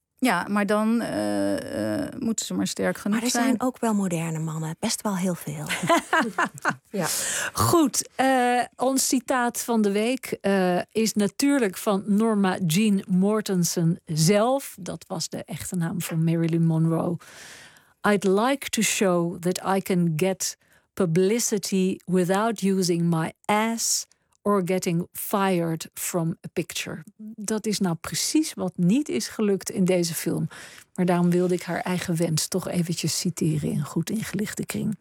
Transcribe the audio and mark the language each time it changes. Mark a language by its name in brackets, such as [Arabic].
[Dutch] Ja, maar dan moeten ze maar sterk genoeg zijn. Maar er zijn ook wel moderne mannen. Best wel heel veel. Ja. Goed. Ons citaat van de week is natuurlijk van Norma Jean Mortensen zelf. Dat was de echte naam van Marilyn Monroe. [English] I'd like to show that I can get publicity without using my ass or getting fired from a picture. [Dutch] Dat is nou precies wat niet is gelukt in deze film. Maar daarom wilde ik haar eigen wens toch eventjes citeren in Goed Ingelichte Kring.